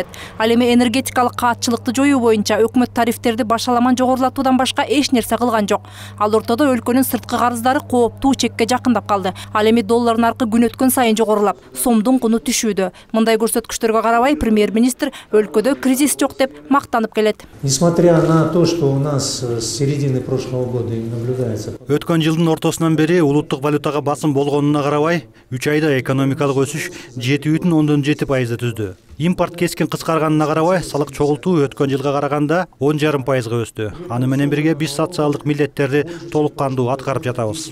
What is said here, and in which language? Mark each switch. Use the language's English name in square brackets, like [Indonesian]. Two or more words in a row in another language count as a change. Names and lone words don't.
[Kyrgyz] Ал эми энергетикалык каатчылыкты жоюу боюнча өкмөт тарифтерди башаламан жогорулатуудан башка эч нерсе кылган жок. Ал ортодо өлкөнүн сырткы карыздары кооптуу чекке жакындап калды. Ал эми доллар наркы күн өткөн сайын жогорулап, сомдун куну түшүүдө. Мындай көрсөткүчтөргө карабай премьер-министр өлкөдө кризис жок деп мактанып келет. [Russian] Несмотря на то, что у нас с середины прошлого года наблюдается. [Kyrgyz] Өткөн жылдын ортосунан бери улуттук валютага басым болгонуна карабай, 3 айда экономикалык өсүш 7,7% түздү. Импорт кескин кыскарганына карабай, салык чогултуу өткөн жылга караганда 10,5% өстү. Аны менен бирге биз социалдык милдеттерди толук кандуу аткарып жатабыз.